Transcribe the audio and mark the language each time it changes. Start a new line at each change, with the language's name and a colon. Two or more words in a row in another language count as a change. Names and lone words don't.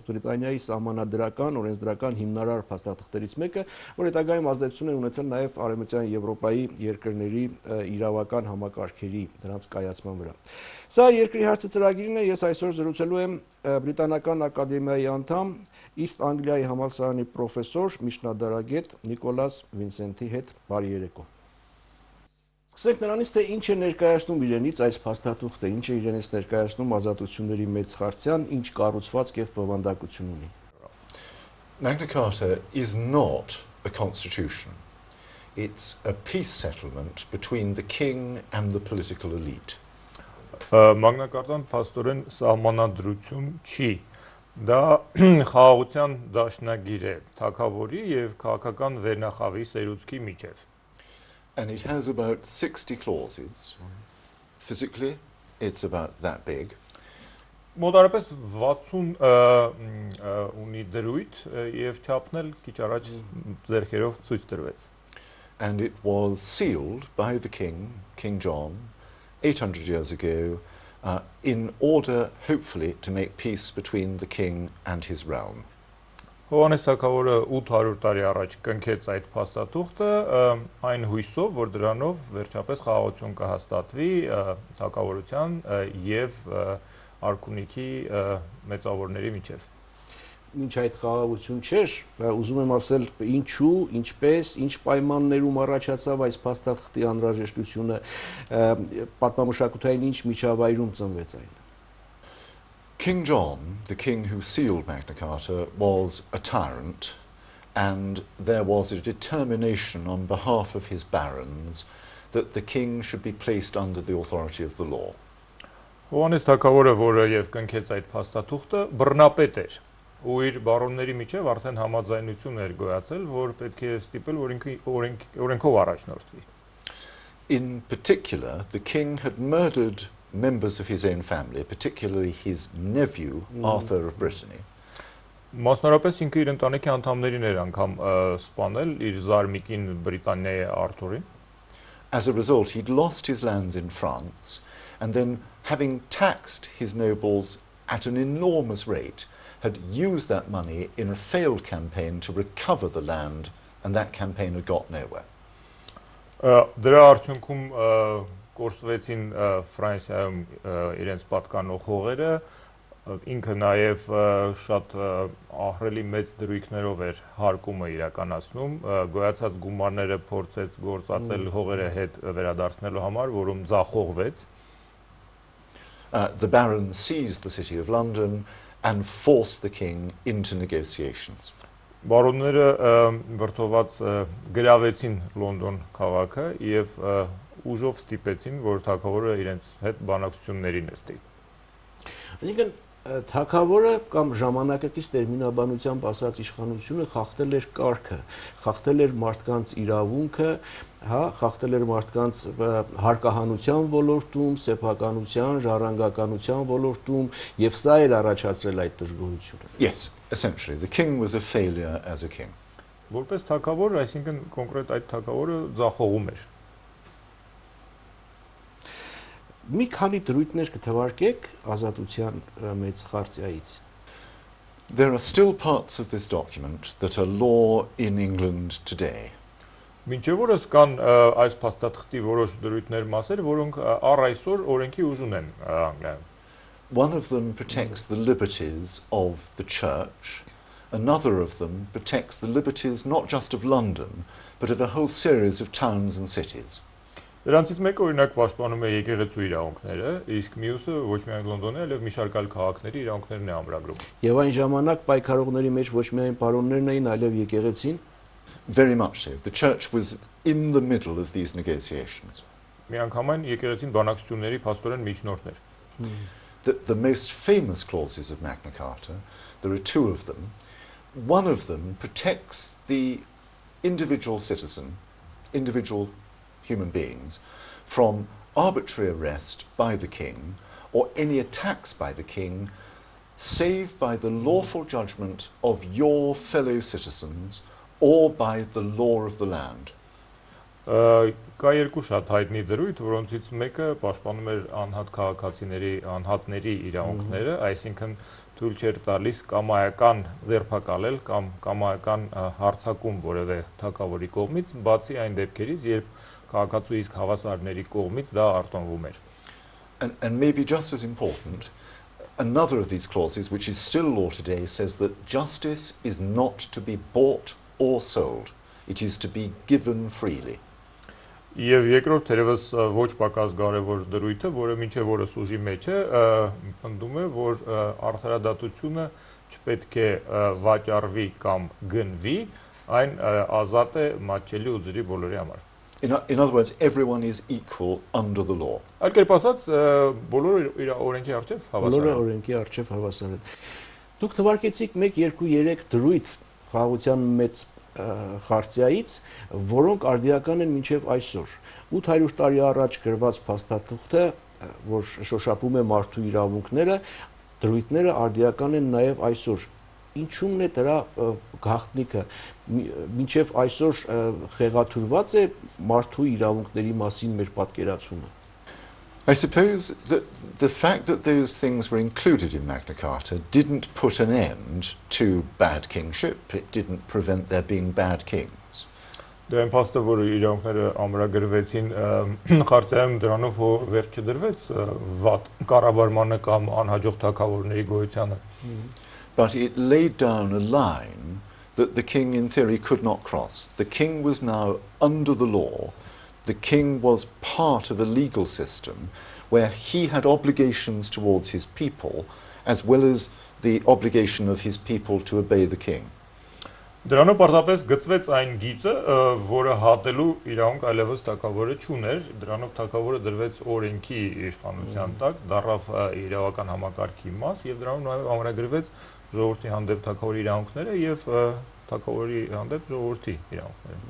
Armenian: Բրիտանիայի սահմանադրական, օրենսդրական հիմնարար փաստաթղթերից մեկը, որ հետագայում ազդեցություն է ունեցել նաև Արևմտյան Եվրոպայի երկրների իրավական համակարգերի դրանց կայացման վրա։ Սա Երկրի հարցը ծրագիրն է, ես այսօր զրուցելու եմ Բրիտանական ակադեմիայի անդամ, Իստ Անգլիայի համալսարանի պրոֆեսոր, միջնադարագետ Նիկոլաս Վինսենթի հետ։ Բարի երեկո։ Սկսենք նրանից, թե ինչ է ներկայացնում իրենից այս փաստաթուղթը, ինչ է իրենից ներկայացնում ազատությունների մեծ խարծիան, ինչ կառուցվածք եւ բովանդակություն ունի։
English: Magna Carta is not a constitution. It's a peace settlement between the king and the political elite.
Armenian: Մագնա Կարտան փաստորեն սահմանադրություն չի, դա խաղաղության դաշնագիր է թագավորի եւ քաղաքական վերնախավի սերուցքի միջև։
English: And it has about 60 clauses. Physically, it's about that big.
Armenian: Մոտարապես 60 ունի դրույթ եւ չափն էլ քիչ առաջ ձեռքերով ցույց տրվեց։
English: And it was sealed by the king, King John, 800 years ago, in order, hopefully, to make peace between the king and his realm.
Armenian: Հովհաննես թագավորը 800 տարի առաջ կնքեց այդ փաստաթուղթը, այն հույսով, որ դրանով վերջապես խաղաղություն կհաստատվի թագավորության եւ արքունիքի մեծավորների միջև։ Մինչ այդ խաղաղություն չէր, ուզում եմ ասել ինչու, ինչպես, ինչ պայմաններում առաջացավ այս փաստաթղթի անհրաժեշտությունը, պատմամշակութային ինչ միջավայրում ծնվեց այն։
English: King John, the king who sealed Magna Carta, was a tyrant, and there was a determination on behalf of his barons that the king should be placed under the authority of the law.
Armenian: Հովհաննես թագավորը, որը եւ կնքեց այդ փաստաթուղթը, բռնապետ էր։ Ու իր բարոնների միջև արդեն համաձայնություն էր գոյացել, որ պետք է ստիպել, որ ինքը օրենքով առաջնորդվի։
English: In particular, the king had murdered members of his own family, particularly his nephew, Arthur of Brittany.
Armenian: Մասնարարպես ինքը իր ընտանիքի անդամներին էր անգամ սպանել իր զարմիկին Բրիտանիայի Արթուրին։
English: As a result, he'd lost his lands in France, and then, having taxed his nobles at an enormous rate, had used that money in a failed campaign to recover the land, and that campaign had got nowhere.
Armenian: Դրա արդյունքում կորսվեցին Ֆրանսիայում իրենց պատկանող հողերը, ինքը նաև շատ ահռելի մեծ դրույքներով էր հարկումը իրականացնում, գոյացած գումարները փորձեց գործածել հողերը հետ վերադարձնելու համար, որում ձախողվեց։
English: The barons seized the city of London and forced the king into negotiations.
Armenian: Բարոնները վրդոված գրավեցին Լոնդոն քաղաքը եւ ուժով ստիպեցին, որ թագավորը իրենց հետ բանակցությունների նստի։ Այսինքն թագավորը կամ ժամանակակից տերմինաբանությամբ ասած իշխանությունը խախտել էր կարգը, խախտել էր մարդկանց իրավունքը, հա, խախտել էր մարդկանց հարկահանության ոլորտում, սեփականության, ժառանգականության ոլորտում, եւ սա էր առաջացրել այդ դժգոհությունը։
English: Yes, essentially, the king was a failure as a king.
Armenian: Որպես թագավոր, այսինքն կոնկրետ այդ թագավորը ձախողում էր։ Մի քանի դրույթներ կթվարկեք ազատության մեծ խարծիայից։
English: There are still parts of this document that are law in England today.
Armenian: Մինչև օրս կան այս փաստաթղթի որոշ դրույթներ մասեր, որոնք առ այսօր օրենքի ուժ ունեն Անգլիայում։
English: One of them protects the liberties of the church. Another of them protects the liberties not just of London, but of a whole series of towns and cities.
Armenian: Դրանցից մեկը օրինակ պաշտպանում է եկեղեցու իրավունքները, իսկ մյուսը ոչ միայն Լոնդոնի, այլև մի շարք այլ քաղաքների իրավունքներն է ամրագրում։ Եվ այն ժամանակ պայքարողների մեջ ոչ միայն պարոններն էին, այլև եկեղեցին։
English: Very much so. The church was in the middle of these negotiations.
Armenian: Միանգամայն եկեղեցին բանակցությունների փաստորեն միջնորդներ։
English: The most famous clauses of Magna Carta, there are two of them. One of them protects the individual citizen, individual human beings, from arbitrary arrest by the king or any attacks by the king, save by the lawful judgment of your fellow citizens or by the law of the land.
Armenian: Կա երկու շատ հայտնի դրույթ, որոնցից մեկը պաշտպանում էր անհատ քաղաքացիների, անհատների իրավունքները, այսինքն թույլ չէր տալիս կամայական ձերբակալել կամ կամայական հարձակում որևէ թագավորի կողմից, բացի այն դեպքերից, երբ քաղաքացու իսկ հավասարների կողմից դա արտոնվում էր։
English: And maybe just as important, another of these clauses, which is still law today, says that justice is not to be bought or sold. It is to be given freely.
Armenian: Եվ երկրորդ թերևս ոչ պակաս կարևոր դրույթը, որը մինչև օրս ուժի մեջ է, պնդում է, որ արդարադատությունը չպետք է վաճառվի կամ գնվի, այն ազատ է մատչելի ու ձրի բոլորի համար։
English: In other words, everyone is equal under the law.
Armenian: Այլ կերպ ասած, բոլորը իր օրենքի առջև հավասար են։ Բոլորը օրենքի առջև հավասար են։ Դուք թվարկեցիք 1, 2, 3 դրույթ խաղաղության մեծ խարտիայից, որոնք արդիական են մինչև այսօր։ 800 տարի առաջ գրված փաստաթուղթը, որ շոշափում է մարդու իրավունքները, դրույթները արդիական են նաև այսօր։ Ինչու՞մն է դրա գաղտնիքը։ Մինչև այսօր խեղաթյուրված է մարդու իրավունքների մասին մեր պատկերացումը։
English: I suppose that the fact that those things were included in Magna Carta didn't put an end to bad kingship. It didn't prevent there being bad kings.
Armenian: Դե այն փաստը, որ իրավունքները ամրագրվեցին խարտիայում, դրանով վերջ չդրվեց վատ կառավարմանը կամ անհաջող թագավորների գոյությանը։
English: But it laid down a line that the king in theory could not cross. The king was now under the law. The king was part of a legal system where he had obligations towards his people as well as the obligation of his people to obey the king.
Armenian: Դրանով պարզապես գծվեց այն գիծը, որը հատելու իրավունք այլևս թագավորը չուներ, դրանով թագավորը դրվեց օրենքի իշխանության տակ, դառավ իրավական համակարգի մաս եւ դրանով նաեւ ամրագրվեց ժողովրդի հանդեպ թագավորի իրավունքները եւ թագավորի հանդեպ ժողովրդի իրավունքները։